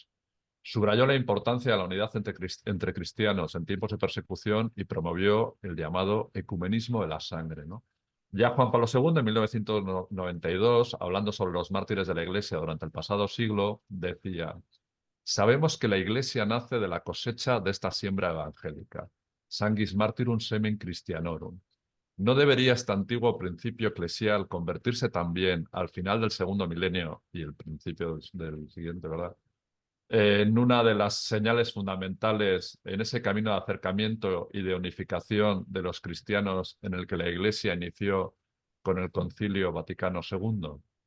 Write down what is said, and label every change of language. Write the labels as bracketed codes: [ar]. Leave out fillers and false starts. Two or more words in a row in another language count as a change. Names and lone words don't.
[es] Subrayó la importancia de la unidad entre cristianos en tiempos de persecución y promovió el llamado ecumenismo de la sangre, ¿no? Ya Juan Pablo II, en 1992, hablando sobre los mártires de la Iglesia durante el pasado siglo, decía: sabemos que la Iglesia nace de la cosecha de esta siembra evangélica. [la] Sanguis martyrum semen Christianorum. [es] ¿No debería este antiguo principio eclesial convertirse también al final del segundo milenio y el principio del siguiente, ¿verdad? En una de las señales fundamentales en ese camino de acercamiento y de unificación de los cristianos en el que la Iglesia inició con el Concilio Vaticano II?